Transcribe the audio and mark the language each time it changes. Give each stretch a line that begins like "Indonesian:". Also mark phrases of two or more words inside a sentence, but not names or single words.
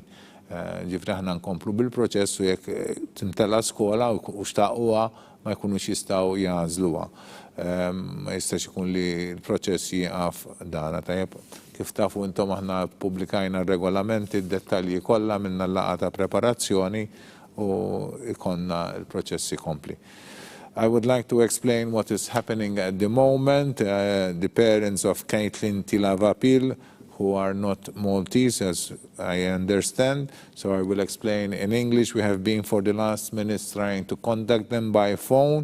Maltese: Ġifri aħna nkomplu bil-proċess u jekk tintela skola u xtaquha ma jkunux jistgħu jażluha. Ma jistax ikun li l-proċess jieqaf dana tajjeb. Kif tafu intom aħna pubblikajna r-regolamenti, d-dettalji kollha minna l-laqgħa ta' preparazzjoni u ikonna l-proċess ikompli.
English: I would like to explain what is happening at the moment. The parents of Caitlin Tivalapil, who are not Maltese, as I understand, so I will explain in English. We have been for the last minutes trying to contact them by phone.